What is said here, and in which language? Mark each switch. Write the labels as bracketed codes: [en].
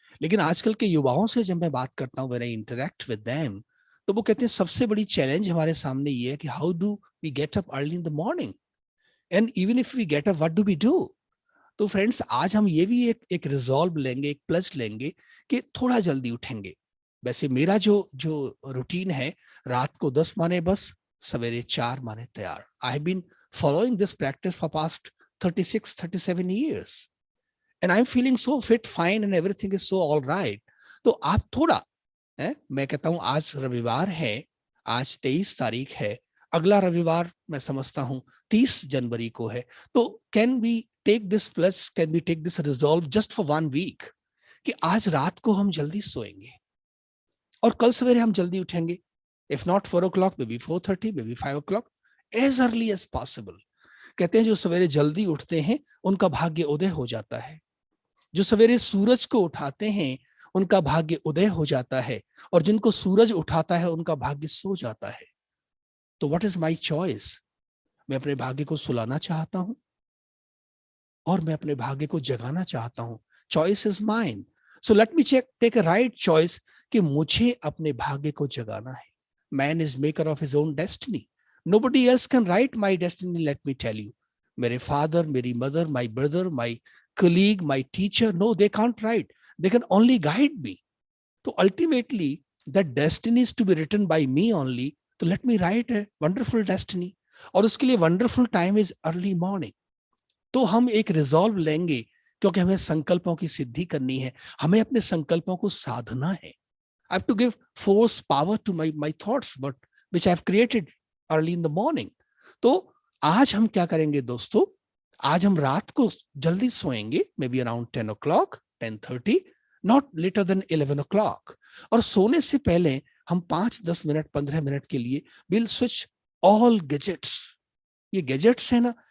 [hi] लेकिन आजकल के युवाओं से जब मैं बात करता हूं, [en] when I interact with them, [hi] तो वो कहते हैं सबसे बड़ी चैलेंज हमारे सामने ये है कि [en] How do we get up early in the morning, and even if we get up what do we do. [hi] तो फ्रेंड्स, आज हम ये भी एक रिजॉल्व लेंगे, एक प्लस लेंगे कि थोड़ा जल्दी उठेंगे। वैसे मेरा जो जो रूटीन है, रात को 10 माने बस, सवेरे 4 माने तैयार। [en] I have been following this practice for past 36-37 years and I'm feeling so fit, fine and everything is so all right। [hi] तो आप थोड़ा मैं कहता हूं, आज रविवार है, आज 23 तारीख है, अगला रविवार मैं समझता हूं 30 जनवरी को है। [en] तो can we take this plus, can we take this resolve just for 1 week [hi] कि आज रात को हम जल्दी सोएंगे और कल सवेरे हम जल्दी उठेंगे। [en] If not 4 o'clock, maybe 4:30, maybe 5 o'clock, as early as possible। [hi] कहते हैं जो सवेरे जल्दी उठते हैं उनका भाग्य उदय हो जाता है, जो सवेरे सूरज को उठाते हैं उनका भाग्य उदय हो जाता है, और जिनको सूरज उठाता है उनका भाग्य सो जाता है। तो [en] What is my choice? [hi] मैं अपने भाग्य को सुलाना चाहता हूं और मैं अपने भाग्य को जगाना चाहता हूं। [en] Choice is mine. So let me take a right choice [hi] कि मुझे अपने भाग्य को जगाना है। [en] Man is maker of his own destiny. Nobody else can write my destiny, let me tell you। [hi] मेरे [en] father, [hi] मेरी [en] mother, my brother, my colleague, my teacher, no, they can't write, they can only guide me। तो ultimately that destiny is to be written by me only, तो let me write a wonderful destiny, [hi] और उसके लिए [en] wonderful time is early morning। [hi] तो हम एक resolve लेंगे, क्योंकि हमें संकल्पों की सिद्धि करनी है, हमें अपने संकल्पों को साधना है। [en] I have to give force, power to my thoughts, but which I have created early in the morning। [hi] तो आज हम क्या करेंगे दोस्तों? आज हम रात को जल्दी सोएंगे, [en] Maybe around 10 o'clock, 10:30, not later than 11 o'clock। [hi] और सोने से पहले हम 5-10 मिनट, 15 मिनट के लिए [en] Will switch all gadgets. [hi] ये गैजेट्स है ना,